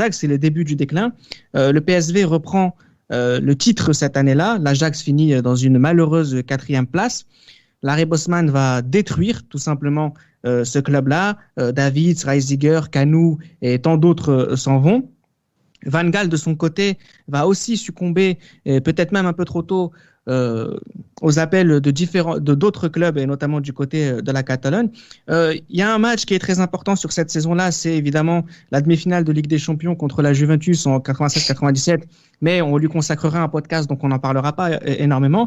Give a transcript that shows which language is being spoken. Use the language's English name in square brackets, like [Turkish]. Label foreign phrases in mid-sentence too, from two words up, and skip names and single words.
[French] C'est le début du déclin. Le PSV reprend le titre cette année-là. L'Ajax finit dans une malheureuse 4e place. L'arrêt Bosman va détruire tout simplement ce club-là. Davids, Reisiger, Kanou et tant d'autres s'en vont. Van Gaal, de son côté, va aussi succomber, et peut-être même un peu trop tôt, aux appels de d'autres clubs, et notamment du côté de la Catalogne. Il y a un match qui est très important sur cette saison-là, c'est évidemment la demi-finale de Ligue des Champions contre la Juventus en 96-97, mais on lui consacrera un podcast, donc on n'en parlera pas énormément.